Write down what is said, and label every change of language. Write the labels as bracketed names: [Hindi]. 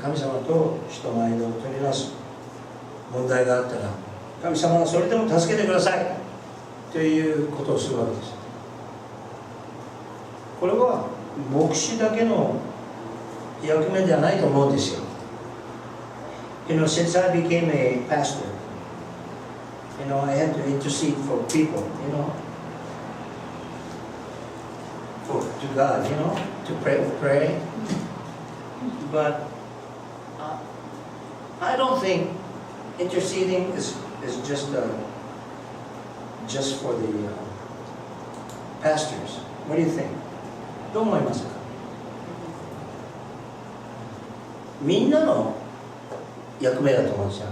[Japanese] 神様と人の間を取りなす。問題があったら神様はそれでも助けてくださいということをするわけです。これは牧師だけの役目ではないと思うんですよ。 [English] Since I became a pastor, I had to intercede for people, to God, to pray. But I don't think interceding is just for the pastors. What do you think? [Japanese] どう思いますか？みんなの役目だと思うんですよ。